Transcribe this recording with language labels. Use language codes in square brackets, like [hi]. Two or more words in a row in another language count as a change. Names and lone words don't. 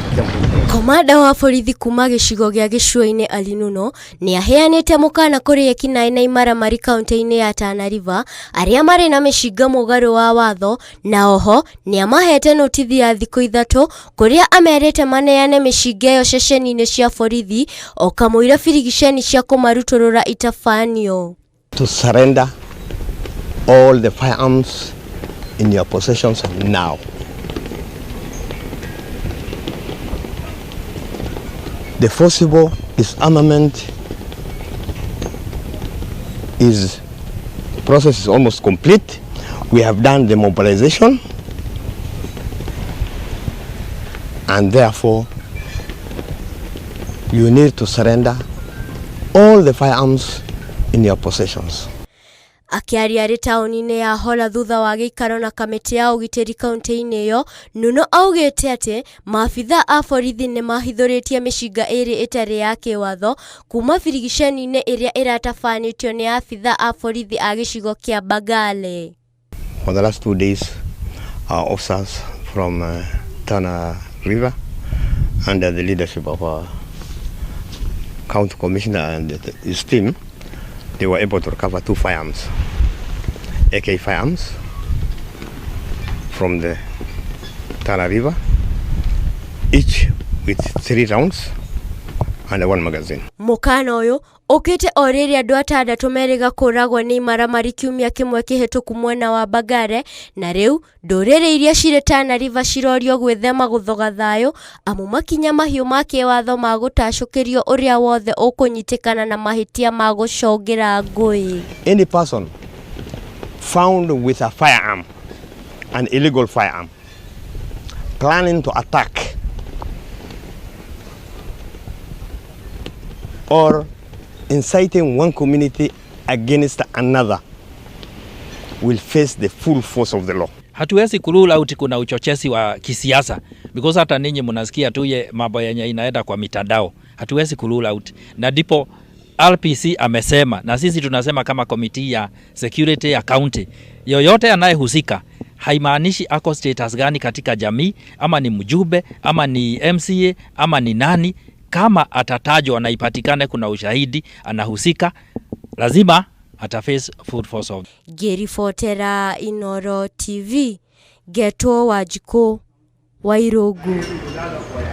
[ki] Komanda wa borithi kuma gĩcigo gĩa Gĩcũa-inĩ Ali Nuno nĩ aheanĩte mũkana kũrĩ ekinaĩ na imaramari kaunti-inĩ ya Tana River arĩa marĩ na mĩcinga mũgarũ wa watho, na oho nĩ amahete notithi ya thikũ 3 kũrĩa amerĩte maneane mĩcinga ĩyo ceceni-inĩ cia borithi o kamũira birigiceni cia kũmarutũrũra itafanio. [en] To surrender all the firearms in your possessions now. The forcible disarmament process is almost complete. We have done the mobilization, and therefore you need to surrender all the firearms in your possessions. [ki] Akiaria arĩ taũni-inĩ ya Hola thutha wa gĩikaro na kamĩtĩ ya ũgitĩri kaunti-inĩ ĩyo, Nuno augĩte atĩ maabitha a borithi nĩ mahithũrĩtie mĩcinga ĩrĩ ĩtarĩ ya kĩwatho kuma birigiceni-inĩ ĩrĩa ĩratabanĩtio nĩ abitha a borithi a gĩcigo kĩa Bagale. [en] For the last 2 days, our officers from Tana River, under the leadership of our county commissioner and his team, they were able to recover 2 firearms, AK firearms from the Tana River, each with 3 rounds and 1 magazine. [ki] Mũkana ũyũ ũkĩte o rĩrĩa andũ 6 merĩga kũragwo nĩ imaramari kiumia kĩmwe kĩhĩtũku mwena wa Bagare, na rĩu ndũrĩrĩ iria cirĩ Tana River cirorio gwĩthema gũthoga thayũ amu makinya mahiũ ma kĩwatho ma gũtacũkĩrio ũrĩa wothe ũkũnyitĩkana na mahĩtia ma gũcongera ngũĩ. [en] Any person found with a firearm, an illegal firearm, planning to attack or inciting one community against another will face the full force of the law. [sw] Hatuwezi kurule out kuna uchochezi wa kisiasa because hata ninyi mnasikia tu ye mambo yenye inaenda kwa mitandao. Hatuwezi kurule out. Na ndipo RPC amesema na sisi tunasema kama committee ya security ya county, yoyote anayehusika haimaanishi ako status gani katika jamii, ama ni mjumbe, ama ni MCA, ama ni nani, kama atatajwa na ipatikane kuna ushahidi anahusika, lazima ataface [en] full force of. [ki] Ngĩribotera Inooro TV, Geto Wanjikũ, Wairogu.